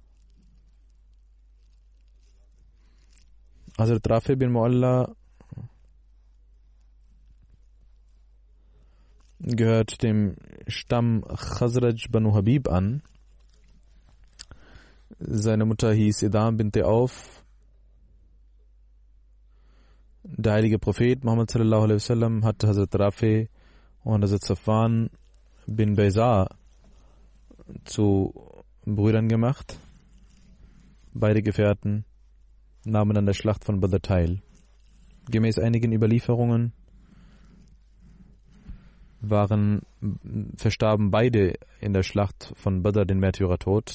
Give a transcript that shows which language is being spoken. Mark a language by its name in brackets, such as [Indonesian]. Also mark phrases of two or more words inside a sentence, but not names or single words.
[German] Hazrat Rafi bin Mu'alla gehört dem Stamm Khazraj Banu Habib an. Seine Mutter hieß Idam bint Auf. Der heilige Prophet Muhammad sallallahu alaihi wasallam hat Hazrat Rafi und Hazrat Safwan bin Bayza zu Brüdern gemacht. Beide Gefährten nahmen an der Schlacht von Badr teil. Gemäß einigen Überlieferungen verstarben beide in der Schlacht von Badr den Märtyrertod.